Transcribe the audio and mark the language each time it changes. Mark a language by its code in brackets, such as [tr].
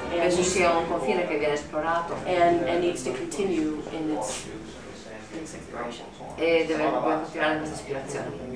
[it] Penso sia un confine che viene esplorato [en] and needs to continue in its exploration. [it] e deve continuare questa ispirazione.